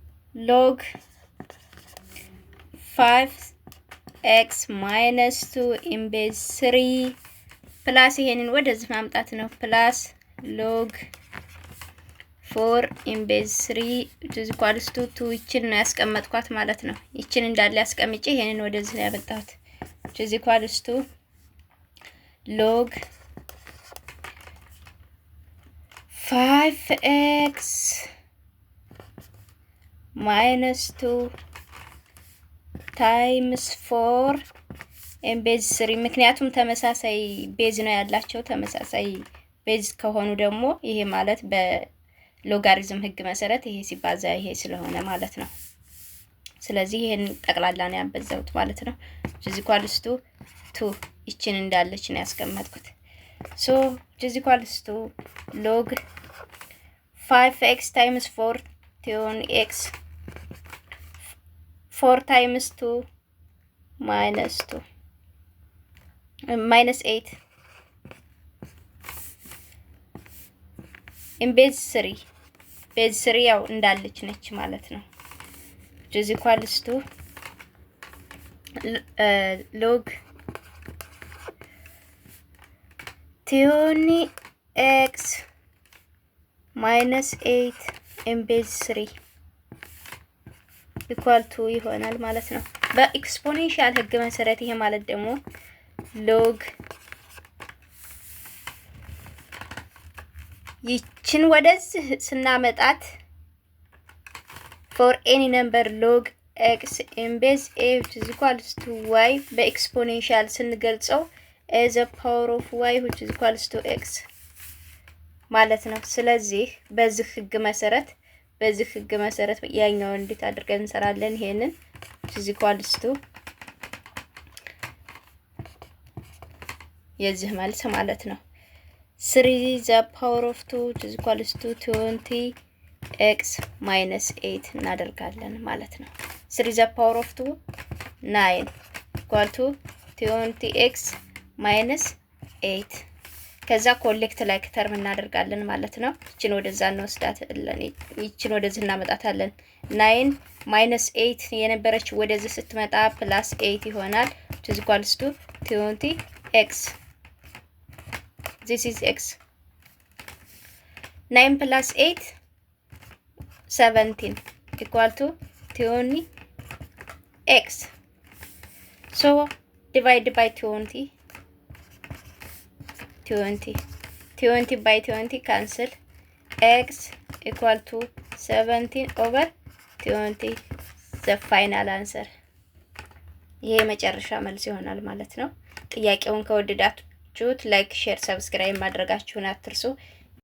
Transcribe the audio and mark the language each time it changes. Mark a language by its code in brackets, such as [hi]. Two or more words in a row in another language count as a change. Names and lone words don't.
[en] log 5x minus 2 in base 3 plus [am] ይሄንን ወደዚህ ማምጣት ነው [en] plus log 4 in base 3 which is equals to 2 [am] ይችን ነው ያስቀመጥኳት ማለት ነው። ይችን እንዳለ ያስቀምጬ ይሄንን ወደዚህ ነው ያመጣሁት [en] which is equals to log 5x minus 2 times 4 in base 3 [am] ምክንያቱም ተመሳሳይ ቤዝ ነው ያላቸው ተመሳሳይ ቤዝ ከሆኑ ደግሞ ይሄ ማለት በሎጋሪዝም ህግ መሰረት ይሄ ሲባዛ ይሄ ስለሆነ ማለት ነው። ስለዚህ ይሄን ጠቅላላ ነው ያበዛሁት ማለት ነው። [en] which is equals to 2 [am] ይችን እንዳለች ነው ያስቀመጥኩት። [en] so which is equals to log 5x times 4 tion x 4 times 2 minus 2 minus 8 in base 3 base 3 [am] ያው እንዳለች ነች ማለት ነው። [en] which is equals to log tion x minus 8 in base 3 equal to [am] ይሆናል ማለት ነው። በኤክስፖኔንሻል ህግ መሰረት ይሄ ማለት ደግሞ log ይችን ወደዚህ ስናመጣት [en] for any number log x in base a which is equals to y [am] በኤክስፖኔንሻል ስንገልጸው [en] as a power of y which is equals to x [am] ማለት ነው። ስለዚህ በዚህ ህግ መሰረት ያኛው እንዴት አድርገን እንሰራለን? [en] ይሄንን which is equals to [am] የዚህ መልስ ማለት ነው [en] 3 the power of 2 which is equals to 20x minus 8 [am] እናደርጋለን ማለት ነው። [en] 3 the power of 2 9 equal to 20x minus 8 ከዛ collect like term [am] እናደርጋለን ማለት ነው። ይችን ወደዛ እንወስዳታለን ይችን ወደዚህ እናመጣታለን [en] 9 minus 8 [am] የነበረች ወደዚህ ስትመጣ [en] plus 8 ይሆናል which is equals to 20x this is x 9 plus 8 17 equal to 20x so divide by 20 by 20 cancel x equal to 17 over 20 the final answer [am] ይሄ መጨረሻ መልስ ይሆናል ማለት ነው። ጥያቄውን ከወደዳችሁት [en] like share subscribe [am] ማድረጋችሁን አትርሱ።